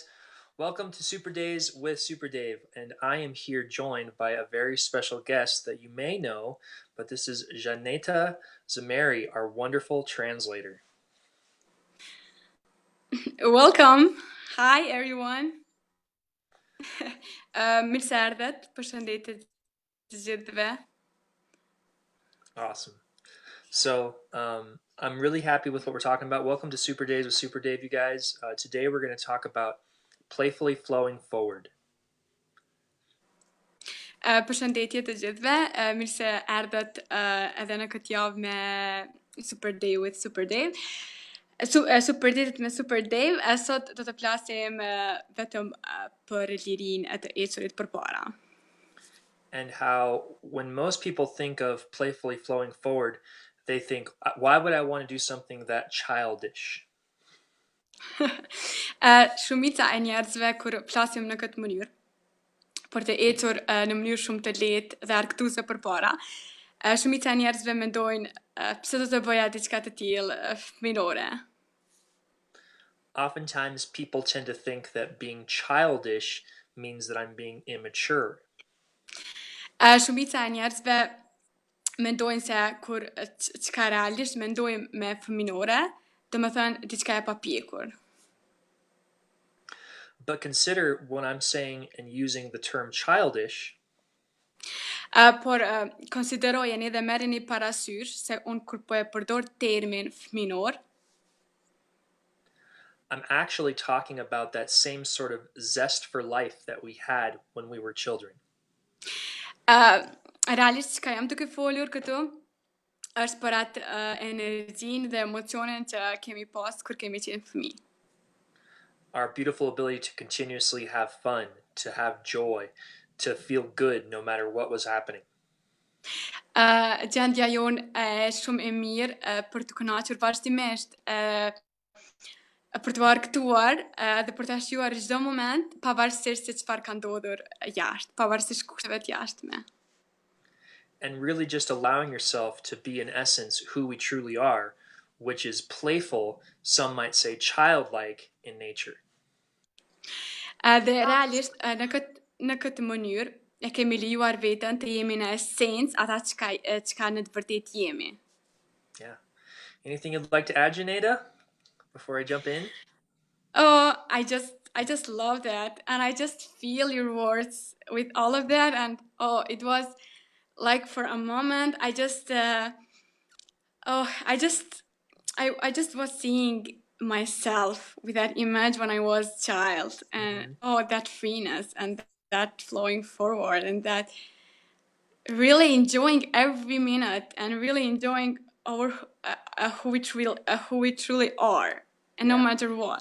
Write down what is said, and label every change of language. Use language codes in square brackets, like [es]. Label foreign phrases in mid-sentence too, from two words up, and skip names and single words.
[en] Welcome to Super Days with Super Dave, and I am here joined by a very special guest that you may know, but this is Xheneta Zymeri, our wonderful translator. Welcome. Hi everyone. [sq] Mirë se erdhët. Përshëndetje të gjithëve. [en] Awesome. So I'm really happy with what we're talking about. Welcome to Super Days with Super Dave, you guys. Today we're going to talk about playfully flowing forward. [sq] Përshëndetje të gjithëve. Mirë se erdhët edhe në këtë javë me Super Day with Super Dave. Super Datet me Super Dave. Sot do të flasim vetëm për lirinë e të ecurit përpara. [en] And how when most people think of playfully flowing forward, they think, why would I want to do something that childish? [sq] Shumica e njerëzve kur flasim në këtë mënyrë, për të ecur në mënyrë shumë të lehtë dhe argëtuese përpara, shumica e njerëzve mendojnë pse do të bëja diçka të tillë fëminore. [en] Oftentimes, people tend to think that being childish means that I'm being immature. [sq] Shumica e njerëzve mendojnë se kur çka realisht mendojmë me fëminore, do të thënë diçka e papjekur. [en] But consider when I'm saying and using the term childish, [sq] Por konsiderojeni dhe merreni parasysh se unë kur po e përdor termin fëminor, [en] I'm actually talking about that same sort of zest for life that we had when we were children. [sq] Realisht çka jam duke folur këtu është për atë energjinë dhe emocionin që kemi pas kur kemi qenë fëmijë. [en] Our beautiful ability to continuously have fun, to have joy, to feel good no matter what was happening. [sq] Gjendja jonë shumë e mirë për të kënaqur vazhdimisht, për të argëtuar dhe për të shjuar çdo moment, pavarësisht se çfarë ka ndodhur jashtë, pavarësisht kushteve të jashtme. [en] And really just allowing yourself to be in essence who we truly are, which is playful, some might say childlike in nature. [sq] Dhe realisht në këtë mënyrë e kemi lejuar veten të jemi në esencë ata çka në të vërtetë jemi. [en] Yeah. Anything you'd like to add, Xheneta, before I jump in? Oh, I just love that, and I just feel your words with all of that, and it was like for a moment I just I just was seeing myself with that image when I was a child, and that freeness and that flowing forward and that really enjoying every minute and really enjoying our who we truly are, and no matter what.